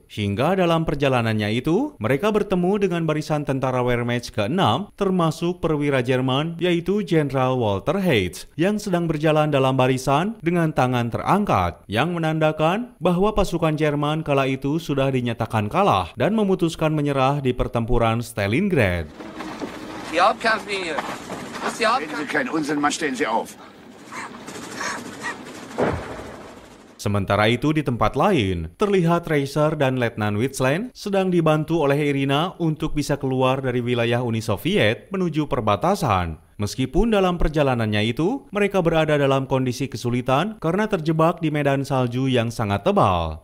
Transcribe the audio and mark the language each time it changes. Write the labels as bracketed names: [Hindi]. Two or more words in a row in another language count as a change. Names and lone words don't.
[Indonesian] Hingga dalam perjalanannya itu, mereka bertemu dengan barisan tentara Wehrmacht ke-6, termasuk perwira Jerman, yaitu Jenderal Walter Heitz, yang sedang berjalan dalam barisan dengan tangan terangkat, yang menandakan bahwa pasukan Jerman kala itu sudah dinyatakan kalah dan memutuskan menyerah di pertempuran Stalingrad. [German] Die Hauptkampflinie. Das ist die Reden Sie keinen Unsinn, Mann, stehen Sie auf. [Indonesian] Sementara itu di tempat lain, terlihat Tracer dan Letnan Witsland sedang dibantu oleh Irina untuk bisa keluar dari wilayah Uni Soviet menuju perbatasan. Meskipun dalam perjalanannya itu, mereka berada dalam kondisi kesulitan karena terjebak di medan salju yang sangat tebal.